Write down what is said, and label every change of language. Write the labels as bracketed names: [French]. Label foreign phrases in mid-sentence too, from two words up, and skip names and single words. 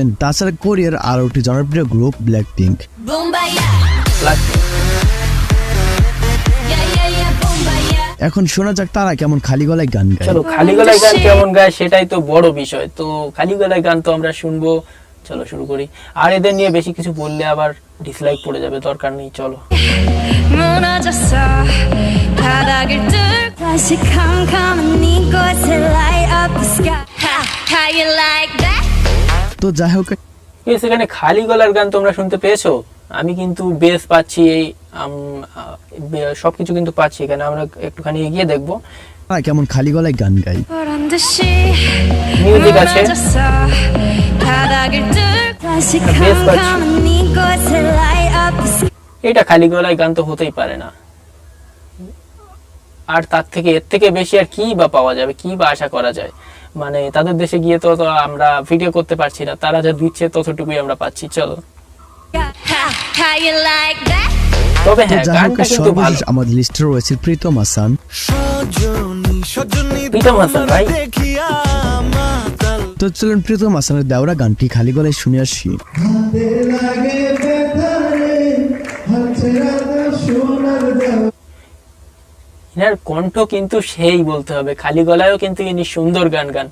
[Bangla] তাছাড়া কোরিয়ার আরো একটি জনপ্রিয় গ্রুপ ব্ল্যাক পিঙ্ক। এখন শোনা যাক তারা কেমন খালি গলায় গান গায়। চলো, খালি গলায় গান কেমন গায় সেটাই তো বড় বিষয়। তো খালি গলায় গান তো আমরা শুনবো। চলো শুরু করি। আর এদের নিয়ে বেশি কিছু বললে আবার ডিসলাইক পড়ে যাবে, দরকার নেই। চলো। [Korean] 무너졌어 바닥을 뚫고 다시 캄캄한 이곳에 [English] light up the sky. How you like that? [Bangla] তো যাই হোক, সেখানে খালি গলার গান তোমরা শুনতে পেয়েছো? আমি কিন্তু বেস পাচ্ছি, এই সবকিছু কিন্তু পাচ্ছি। এখানে আমরা একটুখানি এগিয়ে দেখবো তারা কেমন খালি গলায় গান গায়। [Korean] 보란 듯이 [Bangla] মিউজিক আছে, [Korean] 무너졌어 바닥을 뚫고 다시 [Bangla] বেশ পাচ্ছি। [Korean] 캄캄한 이곳에 [English] light up the sky. [Bangla] এটা খালি গলায় গান তো হতেই পারে না। আর তার থেকে এর থেকে বেশি আর কি বা পাওয়া যাবে, কি বা আশা করা যায়? মানে তাদের দেশে গিয়ে তো আমরা ভিডিও করতে পারছি না, তারা যা দিচ্ছে ততটুকুই আমরা পাচ্ছি। চলো। [English] How you like that? [Bangla] তবে তো হ্যাঁ যাই হোক, গানটা কিন্তু ভালো। সর্বশেষ আমাদের লিস্টে রয়েছে প্রীতম হাসান। প্রীতম হাসান ভাই, তো চলুন প্রীতম হাসানের দেওরা গানটি খালি গলায় শুনে আসি। এনার কণ্ঠ কিন্তু সেই বলতে হবে, খালি গলায়ও কিন্তু ইনি সুন্দর গান গান।